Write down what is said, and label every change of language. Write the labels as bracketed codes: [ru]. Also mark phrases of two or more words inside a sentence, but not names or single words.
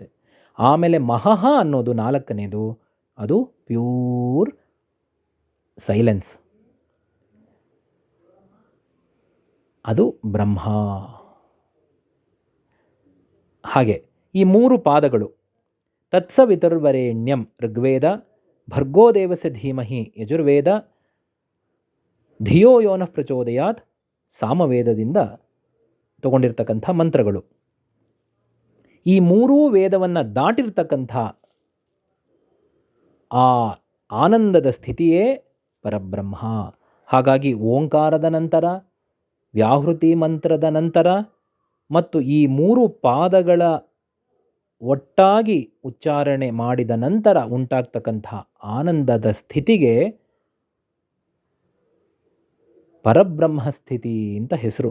[kn] ಆಮೇಲೆ ಮಹಃ ಅನ್ನೋದು 4ನೇದು, ಅದು [en] pure silence, [kn] ಅದು ಬ್ರಹ್ಮ. ಹಾಗೆ ಈ 3 ಪಾದಗಳು ತತ್ಸವಿತುರ್ವರೆಣ್ಯಂ ಋಗ್ವೇದ, [sa] ಭರ್ಗೋ ದೇವಸ್ಯ ಧೀಮಹಿ [kn] ಯಜುರ್ವೇದ, [sa] ಧಿಯೋ ಯೋನಃ ಪ್ರಚೋದಯಾತ್ [kn] ಸಾಮವೇದದಿಂದ ತಗೊಂಡಿರ್ತಕ್ಕಂಥ ಮಂತ್ರಗಳು. ಈ 3 ವೇದವನ್ನು ದಾಟಿರ್ತಕ್ಕಂಥ ಆ ಆನಂದದ ಸ್ಥಿತಿಯೇ ಪರಬ್ರಹ್ಮ. ಹಾಗಾಗಿ ಓಂಕಾರದ ನಂತರ, ವ್ಯಾಹೃತಿ ಮಂತ್ರದ ನಂತರ ಮತ್ತು ಈ 3 ಪಾದಗಳ ಒಟ್ಟಾಗಿ ಉಚ್ಚಾರಣೆ ಮಾಡಿದ ನಂತರ ಉಂಟಾಗ್ತಕ್ಕಂಥ ಆನಂದದ ಸ್ಥಿತಿಗೆ ಪರಬ್ರಹ್ಮ ಸ್ಥಿತಿ ಅಂತ ಹೆಸರು.